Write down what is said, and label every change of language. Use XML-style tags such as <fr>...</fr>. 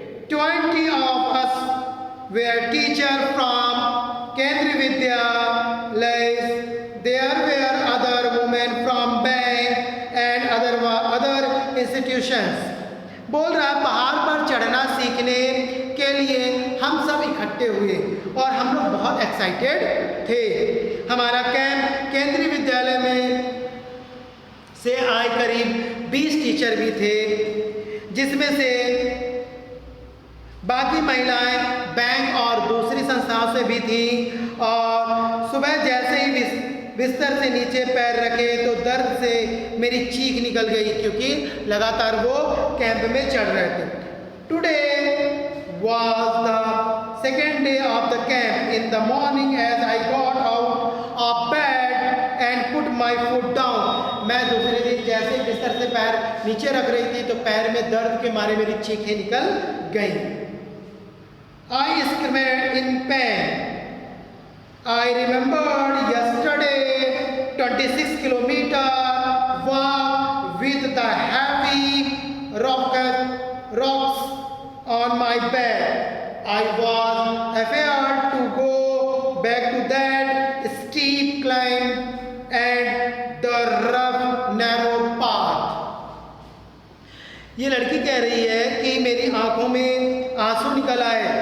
<en>20 of us were teachers from Kendriya Vidyalaya. There were other women from bank and other institutions.</en> <hi>बोल रहा है पहाड़ पर चढ़ना सीखने के लिए हम सब इकट्ठे हुए और हम लोग बहुत एक्साइटेड थे. हमारा कैंप केंद्रीय विद्यालय में से आए करीब 20 टीचर भी थे, जिसमें से बाकी महिलाएं बैंक और दूसरी संस्थाओं से भी थी. और सुबह जैसे ही बिस्तर से नीचे पैर रखे तो दर्द से मेरी चीख निकल गई, क्योंकि लगातार वो कैंप में चढ़ रहे थे.</hi> <en>Today was the second day of the camp. In the morning as I got out of bed and put my foot down.</en> <hi>मैं दूसरे दिन जैसे बिस्तर से पैर नीचे रख रही थी तो पैर में दर्द के मारे मेरी चीखें निकल गई.</hi> <en>I screamed in pain. I remembered yesterday 26 kilometer walk with the heavy rocks on my back. I was afraid to go back to that steep climb and the rough narrow path.</en> <hi>ये लड़की कह रही है कि मेरी आंखों में आंसू निकल आए.</hi>